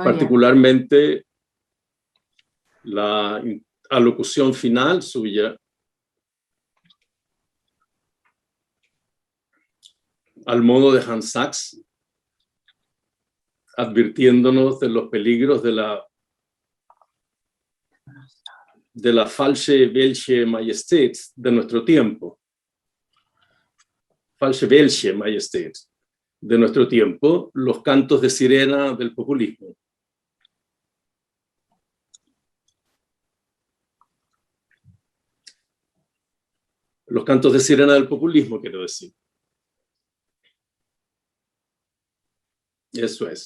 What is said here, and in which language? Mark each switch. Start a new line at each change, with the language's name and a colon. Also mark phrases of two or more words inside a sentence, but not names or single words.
Spanish: Particularmente la alocución final suya al modo de Hans Sachs, advirtiéndonos de los peligros de la
German: falsche welche Majestät
Spanish: de nuestro tiempo.
German: Falsche welche Majestät
Spanish: de nuestro tiempo, los cantos de sirena del populismo. Los cantos de sirena del populismo, quiero decir. Eso es.